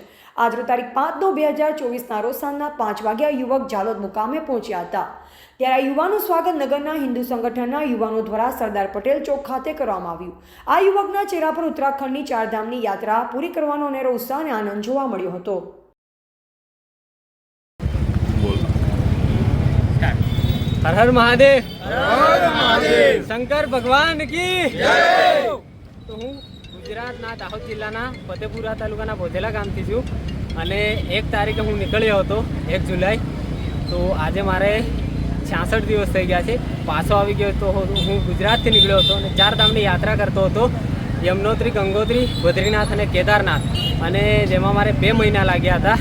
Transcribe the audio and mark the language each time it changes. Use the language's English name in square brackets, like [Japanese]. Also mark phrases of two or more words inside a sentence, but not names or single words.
[Gujarati] આજરોજ તારીખ 5/9/2024ના રોજ સાંજના 5 વાગ્યા યુવક જાલોદ મુકામે પહોંચ્યા હતા। ત્યારે આ યુવાનનું સ્વાગત નગરના હિન્દુ સંગઠનના યુવાનો દ્વારા સરદાર પટેલ ચોક ખાતે કરવામાં આવ્યું। આ યુવકના ચહેરા પર ઉત્તરાખંડની ચારધામની યાત્રા પૂરી કરવાનો અનેરો ઉત્સાહ અને આનંદ જોવા મળ્યો હતો। [Hindi] हर हर महादेव, शंकर भगवान की जय। [Gujarati] तो હું ગુજરાતના દાહોદ જિલ્લાના ફતેપુરા તાલુકાના ભોજેલા ગામથી છું અને 1 તારીખે હું નીકળ્યો હતો 1 જુલાઈ। તો આજે મારે 66 દિવસ થઈ ગયા છે, પાછો આવી ગયો તો હું ગુજરાતથી નીકળ્યો હતો અને ચારધામની યાત્રા કરતો હતો, યમનોત્રી, ગંગોત્રી, બદ્રીનાથ અને કેદારનાથ, અને જેમાં મારે 2 મહિના લાગ્યા હતા।